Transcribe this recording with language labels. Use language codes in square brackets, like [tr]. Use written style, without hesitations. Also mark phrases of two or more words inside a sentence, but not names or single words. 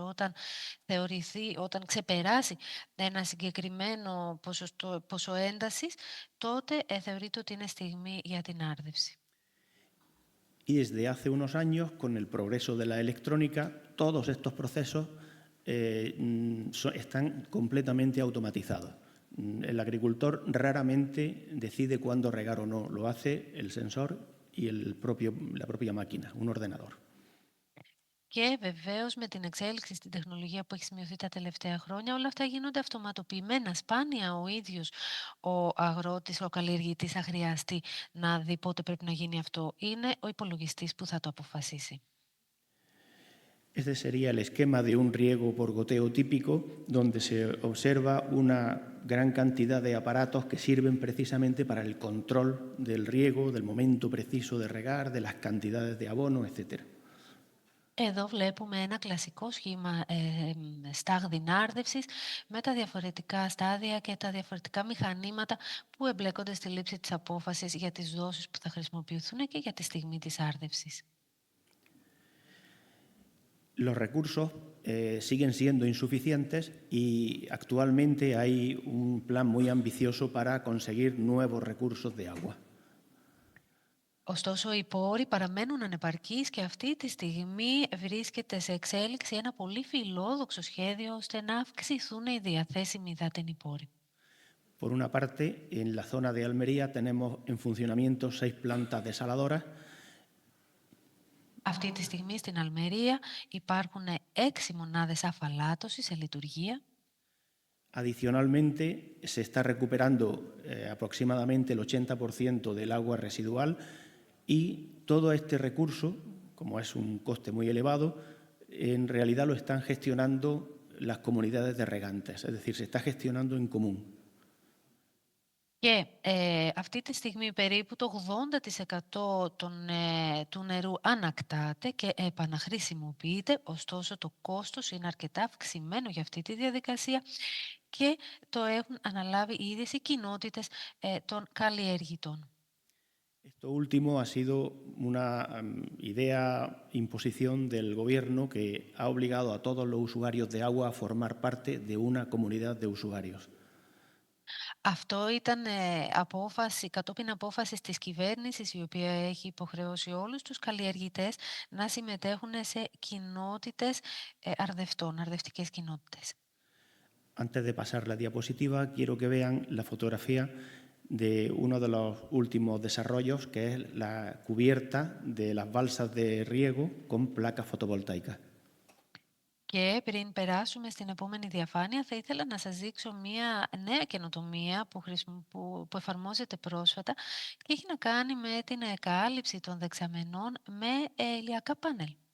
[el] Όταν ξεπεράσει ένα συγκεκριμένο ποσό έντασης, τότε θεωρείται ότι είναι στιγμή για την άρδευση. [es] Y desde hace unos años, con el progreso de la electrónica, todos estos procesos están completamente automatizados. El agricultor raramente decide cuándo regar o no, lo hace el sensor y la propia máquina, un ordenador. [el] Και βεβαίως με την εξέλιξη στην τεχνολογία που έχει σημειωθεί τα τελευταία χρόνια, όλα αυτά γίνονται αυτοματοποιημένα. Σπάνια ο ίδιος ο αγρότης, ο καλλιεργητής θα χρειαστεί να δει πότε πρέπει να γίνει αυτό. Είναι ο υπολογιστής που θα το αποφασίσει. [es] Este sería el esquema de un riego por goteo típico, donde se observa una gran cantidad de aparatos que sirven precisamente para el control del riego, del momento preciso de regar, de las cantidades de abono, etc. [el] Εδώ βλέπουμε ένα κλασικό σχήμα στάγδινάρδευσης με τα διαφορετικά στάδια και τα διαφορετικά μηχανήματα που εμπλέκονται στη λήψη της απόφασης για τις δόσεις που θα χρησιμοποιηθούν και για τη στιγμή της άρδευσης. [es] Los recursos siguen siendo insuficientes y actualmente hay un plan muy ambicioso para conseguir nuevos recursos de agua. [el] Ωστόσο, οι πόροι παραμένουν ανεπαρκείς και αυτή τη στιγμή βρίσκεται σε εξέλιξη ένα πολύ φιλόδοξο σχέδιο ώστε να αυξηθούν οι διαθέσιμοι υδάτινοι πόροι. [es] Por una parte, en la zona de Almería tenemos en funcionamiento 6 plantas desaladoras. [el] Αυτή τη στιγμή στην Αλμερία υπάρχουν 6 μονάδες αφαλάτωσης σε λειτουργία. [es] Adicionalmente, se está recuperando aproximadamente el 80% del agua residual y todo este recurso, como es un coste muy elevado, en realidad lo están gestionando las comunidades de regantes, es decir, se está gestionando en común. [el] Και αυτή τη στιγμή περίπου το 80% του νερού ανακτάται και επαναχρησιμοποιείται, ωστόσο το κόστος είναι αρκετά αυξημένο για αυτή τη διαδικασία και το έχουν αναλάβει οι ίδιες οι κοινότητες των καλλιεργητών. [es] Esto último ha sido una idea, imposición del Gobierno que ha obligado a todos los usuarios de agua a formar parte de una comunidad de usuarios. [el] Αυτό ήταν κατόπιν απόφασης της κυβέρνησης, η οποία έχει υποχρεώσει όλους τους καλλιεργητές να συμμετέχουν σε κοινότητες αρδευτών, αρδευτικές κοινότητες. [es] Antes de pasar la diapositiva, quiero que vean la fotografía de uno de los últimos desarrollos, que es la cubierta de las balsas de riego con placas fotovoltaicas. [el] Και πριν περάσουμε στην επόμενη διαφάνεια, θα ήθελα να σας δείξω μια νέα καινοτομία που εφαρμόζεται πρόσφατα και έχει να κάνει με την κάλυψη των δεξαμενών με ηλιακά πάνελ.